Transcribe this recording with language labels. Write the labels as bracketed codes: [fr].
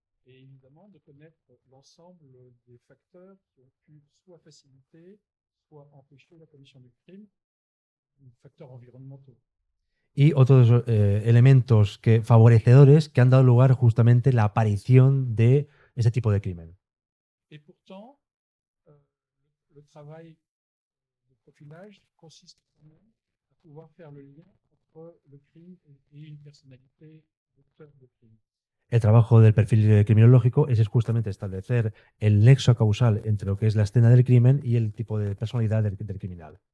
[fr] Et évidemment, de connaître l'ensemble des facteurs qui ont pu soit faciliter, soit empêcher la commission du crime, facteurs environnementaux. [es] Y otros elementos favorecedores que han dado lugar justamente a la aparición de ese tipo de crimen. [fr] Et pourtant, le travail de profilage consiste quand même à pouvoir faire le lien entre le crime et une personnalité d'auteur de crime. [es] El trabajo del perfil criminológico es justamente establecer el nexo causal entre lo que es la escena del crimen y el tipo de personalidad del criminal.